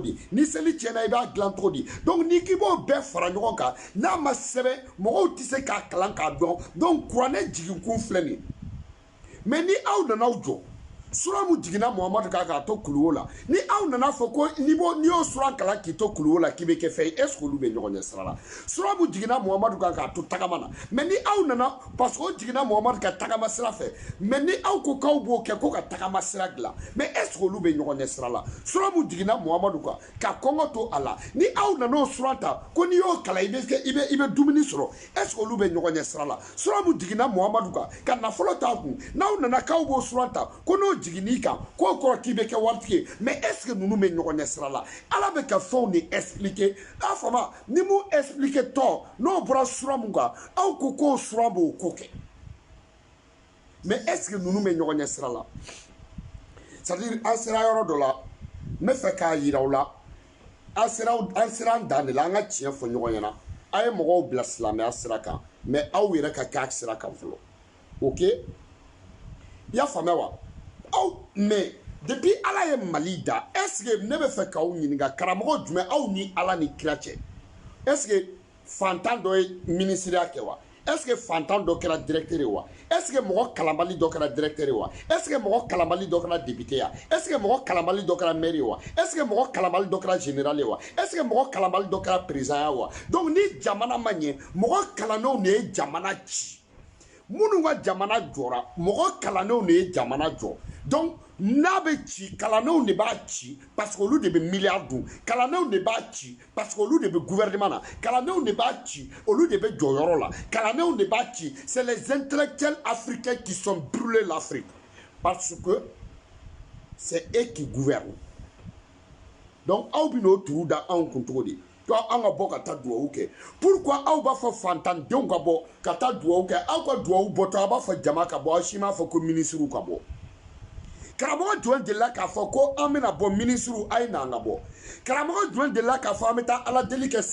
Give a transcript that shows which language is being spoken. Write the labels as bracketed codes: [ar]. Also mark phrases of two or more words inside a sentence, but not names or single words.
[bm] di ni seli tiɲɛna i b'a dilan cogo di donc n'i k'i b'o bɛɛ fara ɲɔgɔn kan n'a ma sɛbɛn mɔgɔw tɛ se k'a kalan k'a dɔn donc kuranɛ jigin kun filɛ nin ye mais ni aw nana aw jɔ sura mu jiginna muhamadu kan k'a to kuluwo la ni aw nana fɔ ko n'i y'o sura kalan k'i to kuluwo la k'i bɛ kɛ fɛn ye [fr] est ce que [bm] olu bɛ ɲɔgɔn ɲɛ sira la sura mu jiginna muhamadu kan k'a to tagama na mais ni aw nana [fr] parce que [bm] o jiginna muhamadu ka tagama sira fɛ mais ni aw ko k'aw b'o kɛ ko ka tagama sira dilan mais [fr] est ce que [bm] olu bɛ ɲɔgɔn ɲɛ sira la sura mu jiginna muhamadu kan ka kɔngɔ to a la ni aw nana o sura ta ko n'i y'o kalan i bɛ dumuni sɔrɔ [fr] est ce que [bm] olu bɛ ɲɔgɔn ɲɛ sira la sura mu jiginna muhamadu kan ka nafolo t'a kun n'aw nana k'aw b'o sura ta ko n'o jiginni kan k'o kɔrɔ k'i bɛ kɛ waritigi ye [fr] mais est ce que [bm] ninnu bɛ ɲɔgɔn ɲɛ sira la ala bɛ ka fɛnw de expliquer a fama ni mun expliquer tɔ n'o bɔra sura mun kan aw ko k'o sura b'o ko kɛ [fr] mais est ce que [bm] ninnu bɛ ɲɔgɔn ɲɛ sira la [fr] c'est à dire [bm] an sera yɔrɔ dɔ la n bɛ fɛ k'a yira aw la an sera an dan de la an ka tiɲɛ fɔ ɲɔgɔn ɲɛna a ye mɔgɔw bila silamɛya sira kan mais aw yɛrɛ ka k'a sira kan fɔlɔ ok i y'a faamuya wa aw mais depuis ala ye mali da [fr] est ce que [bm] ne bɛ fɛ k'aw ɲininka karamɔgɔ jumɛn aw ni ala ni kira cɛ [fr] est ce que [bm] fantan dɔ ye minisiriya kɛ wa [fr] est ce que [bm] fantan dɔ kɛra directeur ye wa [fr] est ce que [bm] mɔgɔ kalanbali dɔ kɛra directeur ye wa [fr] est ce que [bm] mɔgɔ kalanbali dɔ kɛra député ya [fr] est ce que [bm] mɔgɔ kalanbali dɔ kɛra maire ye wa [fr] est ce que [bm] mɔgɔ kalanbali dɔ kɛra général ye wa [fr] est ce que [bm] mɔgɔ kalanbali dɔ kɛra président ya wa donc ni jamana ma ɲɛ mɔgɔ kalannenw de ye jamana ci minnu ka jamana jɔra mɔgɔ kalannenw de ye jamana jɔ donc n'a bɛ ci kalannenw de b'a ci [fr] parce que [bm] olu de bɛ miliyari dun kalannenw de b'a ci [fr] parce que [bm] olu de bɛ gouvernement na kalannenw de b'a ci olu de bɛ jɔyɔrɔ la kalannenw de b'a ci [fr] c'est les intellectuels africains qui sont brûlés l'Afrique parce que c'est eux qui gouvernent [bm] donc aw bɛ n'o turu da anw kun cogo di an ka bɔ ka taa duwawu kɛ pourquoi aw b'a fɔ fantandenw ka bɔ ka taa duwawu kɛ aw ka duwawu bɔtɔ aw b'a fɔ jama ka bɔ aw si m'a fɔ ko minisiriw ka bɔ karamɔgɔ jumɛn delila k'a fɔ ko an bɛna bɔ minisiriw a ye n'an ka bɔ karamɔgɔ jumɛn delila k'a fɔ an bɛ taa ala deli kɛ